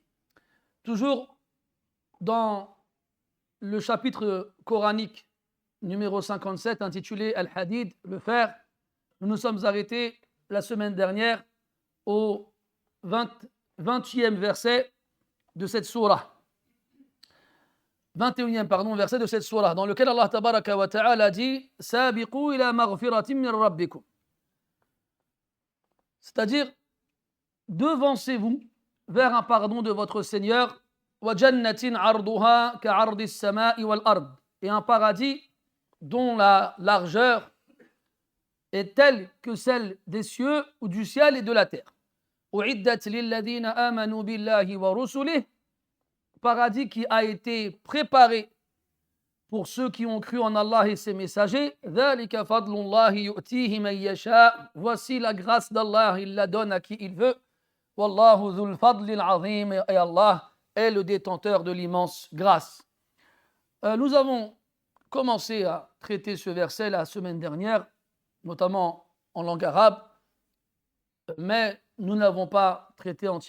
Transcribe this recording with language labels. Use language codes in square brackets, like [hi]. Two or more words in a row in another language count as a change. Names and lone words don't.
[fr] Toujours dans le chapitre coranique numéro 57 intitulé Al-Hadid, le fer, nous nous sommes arrêtés la semaine dernière au 20e verset de cette sourate. 21e verset de cette sourate, dans lequel [ar] الله تبارك وتعالى [fr] dit [ar] سابقوا إلى مغفرة من ربكم. [fr] C'est-à-dire, devancez-vous vers un pardon de votre Seigneur, [ar] وجنة عرضها كعرض السماء والأرض, [fr] et un paradis dont la largeur est telle que celle des cieux ou du ciel et de la terre. [ar] أعدت للذين آمنوا بالله ورسله, [fr] paradis qui a été préparé pour ceux qui ont cru en Allah et ses messagers. [ar] ذلك فضل الله يؤتيه من يشاء, [fr] voici la grâce d'Allah, il la donne à qui il veut. [ar] والله ذو الفضل العظيم, [fr] et Allah est le détenteur de l'immense grâce. Nous avons commencé à traiter ce verset la semaine dernière, notamment en langue arabe, mais nous n'avons pas traité entièrement.